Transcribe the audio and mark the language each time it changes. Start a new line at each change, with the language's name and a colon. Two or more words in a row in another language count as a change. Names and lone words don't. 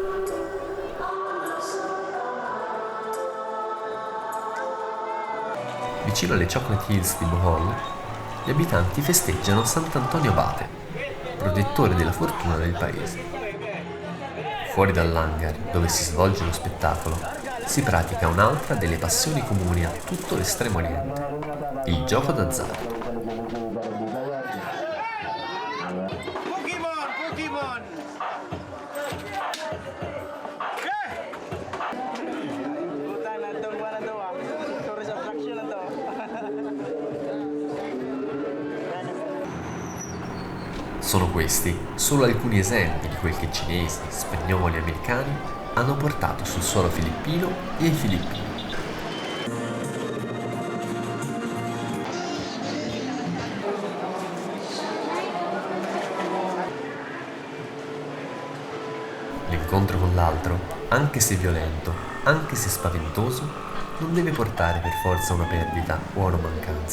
Italian: Vicino alle Chocolate Hills di Bohol, gli abitanti festeggiano Sant'Antonio Abate, protettore della fortuna del paese. Fuori dall'hangar dove si svolge lo spettacolo, si pratica un'altra delle passioni comuni a tutto l'Estremo Oriente, il gioco d'azzardo. Pokemon!
Filipino: Puta na itong buwan na to ah.
English: Tourist attraction
Filipino: na to.
Italian: Sono questi solo alcuni esempi di quel che cinesi, spagnoli e americani hanno portato sul suolo filippino e ai filippini. L'incontro con l'altro, anche se violento, anche se spaventoso, non deve portare per forza a una perdita o a una mancanza.